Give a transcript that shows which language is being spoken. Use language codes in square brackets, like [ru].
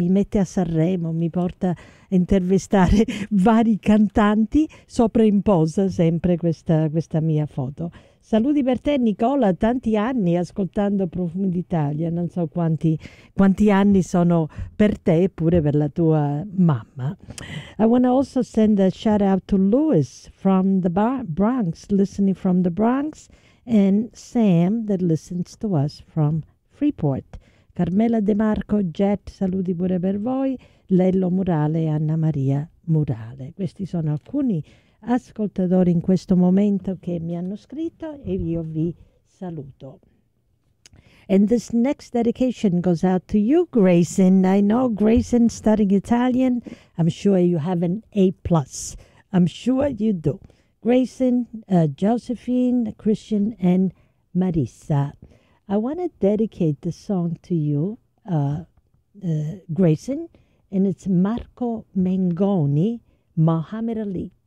[it] Mi mette a Sanremo, mi porta a intervistare vari cantanti. Sopra in posa sempre questa mia foto. Saluti per te Nicola, tanti anni ascoltando Profumi d'Italia, non so quanti anni sono per te e pure per la tua mamma. [en] I want to also send a shout out to Louis from the Bronx, listening from the Bronx, and Sam that listens to us from Freeport. [it] Carmela De Marco, Jet, saluti pure per voi, Lello Murale e Anna Maria Murale. Questi sono alcuni ascoltatori in questo momento che mi hanno scritto e io vi saluto. [en] And this next dedication goes out to you, Grayson. I know Grayson studying Italian. I'm sure you have an A+. I'm sure you do. Grayson, Josephine, Christian, and Marissa. I want to dedicate the song to you, Grayson, and it's Marco Mengoni, Muhammad Ali.